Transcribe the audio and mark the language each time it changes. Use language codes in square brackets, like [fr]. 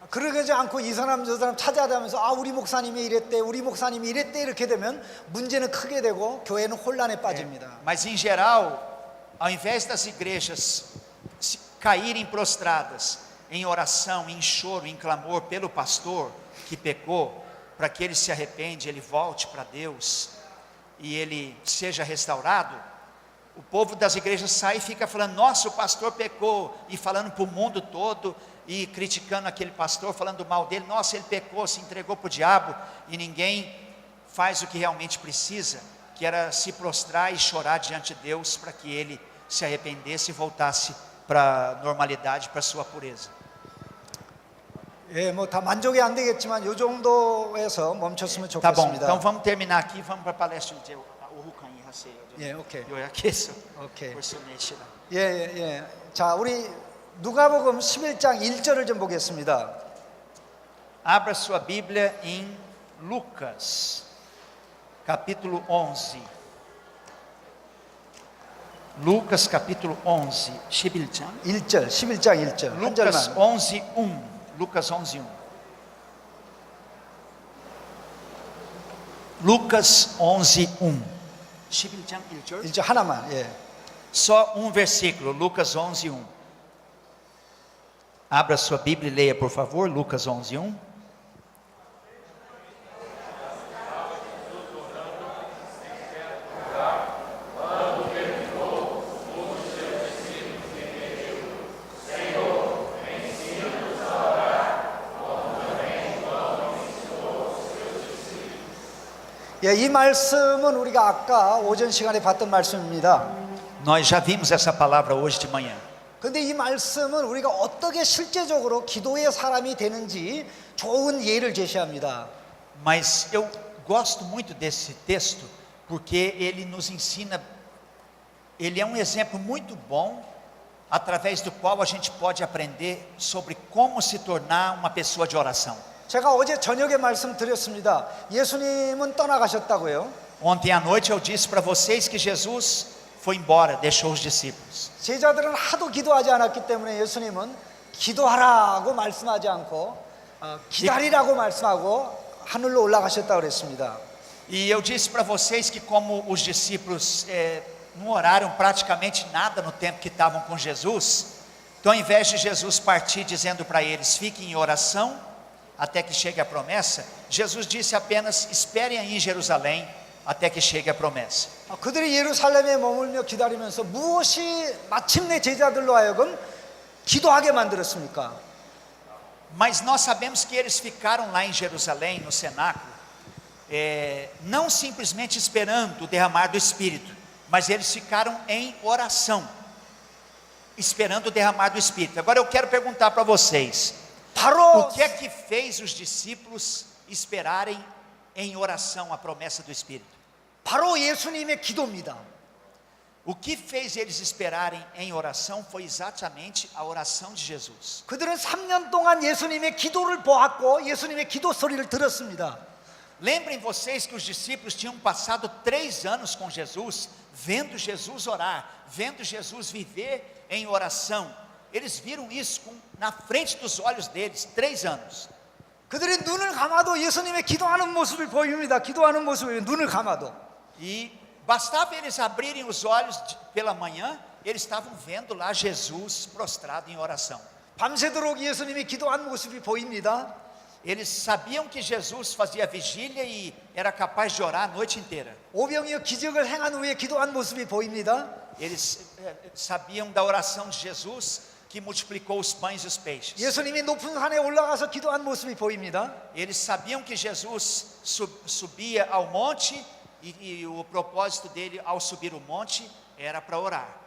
[ko] 그러지 않고 이 사람 저 사람 찾아다니면서 아 우리 목사님이 이랬대 우리 목사님이 이랬대 이렇게 되면 문제는 크게 되고 교회는 혼란에 빠집니다. [pt] Mas em geral, ao invés das igrejas caírem prostradas em oração, em choro, em clamor pelo pastor que pecou, para que ele se arrepende, ele volte para Deus e ele seja restaurado, o povo das igrejas sai e fica falando, nossa, o pastor pecou, e falando para o mundo todo, e criticando aquele pastor, falando mal dele, nossa, ele pecou, se entregou para o diabo, e ninguém faz o que realmente precisa, que era se prostrar e chorar diante de Deus, para que ele se arrependesse e voltasse para a normalidade, para a sua pureza. [ko] 예, 뭐 다 만족이 안 되겠지만 이 정도에서 멈췄으면 [pt] Tá bom, [ko] 좋겠습니다. [pt] então vamos terminar aqui, vamos para a palestra de Urucanha. [ko] 예, 오케이. 요약해서 오케이. 벌써 4시간. 예, 예, 예. 자, 우리 누가복음 11장 1절을 좀 보겠습니다. [pt] Abra sua Bíblia em Lucas, capítulo 11. Lucas, capítulo 11. 11장. [ko] 1절, 11장 1절. 한 [pt] Lucas [ko] 절만. [pt] 11, 1. Lucas 11, 1. Lucas 11, 1. [ko] 11장 1절. 1절 하나만. 예. [pt] Só um versículo, Lucas 11, 1. Abra sua Bíblia e leia, por favor, Lucas 11, 1. [ko] 예, 이 말씀은 우리가 아까 오전 시간에 봤던 말씀입니다. [pt] Nós já vimos essa palavra hoje de manhã. [ko] 근데 이 말씀은 우리가 어떻게 실제적으로 기도의 사람이 되는지 좋은 예를 제시합니다. [pt] Mas eu gosto muito desse texto, porque ele nos ensina, ele é um exemplo muito bom, através do qual a gente pode aprender sobre como se tornar uma pessoa de oração. [ko] 제가 어제 저녁에 말씀드렸습니다. 예수님은 떠나가셨다고요. [pt] Ontem à noite eu disse para vocês que Jesus foi embora, deixou os discípulos. [ko] 제자들은 하도 기도하지 않았기 때문에 예수님은 기도하라고 말씀하지 않고 기다리라고 말씀하고 하늘로 올라가셨다고 그랬습니다. [pt] E eu disse para vocês que como os discípulos não oraram praticamente nada no tempo que estavam com Jesus, então ao invés de Jesus partir dizendo para eles, fiquem em oração até que chegue a promessa, Jesus disse apenas, esperem aí em Jerusalém até que chegue a promessa. [ko] 그들이 예루살렘에 머물며 기다리면서 무엇이 마침내 제자들로 하여금 기도하게 만들었습니까? [pt] Mas nós sabemos que eles ficaram lá em Jerusalém, no cenáculo, não simplesmente esperando o derramar do Espírito, mas eles ficaram em oração, esperando o derramar do Espírito. Agora eu quero perguntar para vocês, o que é que fez os discípulos esperarem em oração a promessa do Espírito? [ko] 바로 예수님의 기도입니다. [pt] O que fez eles esperarem em oração foi exatamente a oração de Jesus. [ko] 그들은 3년 동안 예수님의 기도를 보았고 예수님의 기도 소리를 들었습니다. [pt] Lembrem vocês que os discípulos tinham passado 3 anos com Jesus, vendo Jesus orar, vendo Jesus viver em oração. Eles viram isso na frente dos olhos deles, 3 anos. [ko] 그들이 눈을 감아도 예수님의 기도하는 모습을 보입니다. 기도하는 모습을 눈을 감아도. [pt] E bastava eles abrirem os olhos pela manhã, eles estavam vendo lá Jesus prostrado em oração. [ko] 밤새도록 예수님이 기도한 모습이 보입니다. [pt] Eles sabiam que Jesus fazia vigília e era capaz de orar a noite inteira. [ko] 오병이어 기적을 행한 후에 기도한 모습이 보입니다. [pt] Eles sabiam da oração de Jesus que multiplicou os pães e os peixes. [ko] 예수님이 높은 산에 올라가서 기도한 모습이 보입니다. [pt] Eles sabiam que Jesus subia ao monte e o propósito dele ao subir o monte era para orar.